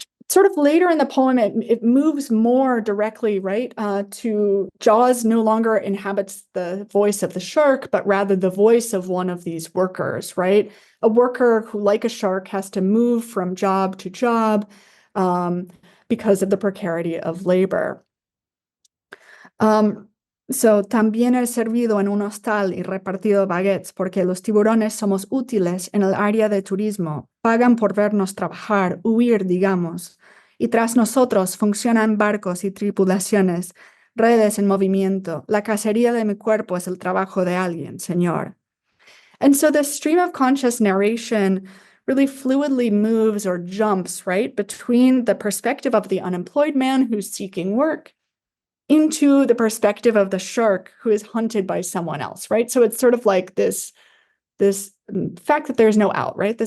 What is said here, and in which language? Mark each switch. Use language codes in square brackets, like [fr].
[en] sort of later in the poem, it moves more directly, right, to Jaws no longer inhabits the voice of the shark, but rather the voice of one of these workers, right? A worker who, like a shark, has to move from job to job because of the precarity of labor. [es] So, también he servido en un hostal y repartido baguettes porque los tiburones somos útiles en el área de turismo, pagan por vernos trabajar, huir, digamos, y tras nosotros funcionan barcos y tripulaciones, redes en movimiento. La cacería de mi cuerpo es el trabajo de alguien, señor. [en] And so the stream of conscious narration really fluidly moves or jumps, right, between the perspective of the unemployed man who's seeking work into the perspective of the shark who is hunted by someone else, right? So it's sort of like this fact that there's no out, right?